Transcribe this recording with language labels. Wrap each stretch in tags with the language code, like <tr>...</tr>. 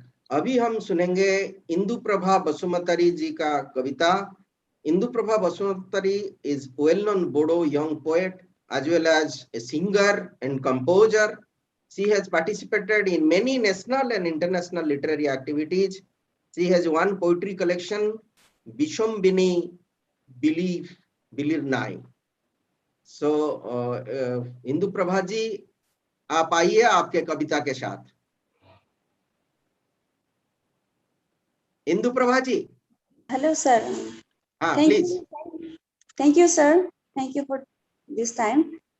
<hi>अभी हम सुनेंगे इंदु प्रभा बसुमतारी जी का कविता।</hi> <en>Indu Prabha Basumatary is well known Bodo young poet as well as a singer and composer. She has participated in many national and international literary activities. She has one poetry collection, Bishombini Bilir Nai.</en> <hi>So Indu Prabha ji, आप आइए आपके कविता के साथ। Indu Prabha ji.</hi> <en>Hello sir. Please. Thank you, sir. Thank you for this time.</en>